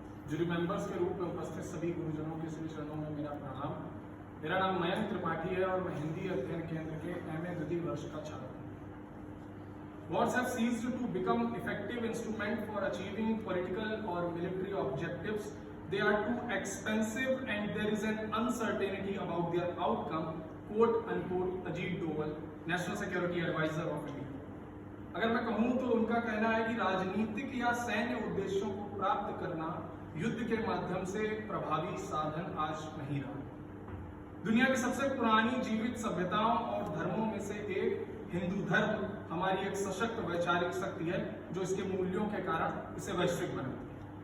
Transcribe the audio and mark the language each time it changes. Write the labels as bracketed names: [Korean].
[Hindi] Jury members के रूप में उपस्थित सभी गुरुजनों के श्री चरणों में मेरा प्रणाम। मेरा नाम मयंक त्रिपाठी है और मैं हिंदी अध्ययन केंद्र के MA द्वितीय वर्ष का छात्र हूँ। [English] Wars have ceased to become effective instrument for achieving political or military objectives. They are too expensive and there is an uncertainty about their outcome. Quote unquote Ajit Doval, national security adviser of India. [Hindi] अगर मैं कहूं तो उनका कहना है कि राजनीतिक या सैन्य उद्देश्यों को प्राप्त करना युद्ध के माध्यम से प्रभावी साधन आज नहीं रहा। दुनिया की सबसे पुरानी जीवित सभ्यताओं और धर्मों में से एक हिंदू धर्म हमारी एक सशक्त वैचारिक शक्ति है जो इसके मूल्यों के कारण इसे वैश्विक बनाती है।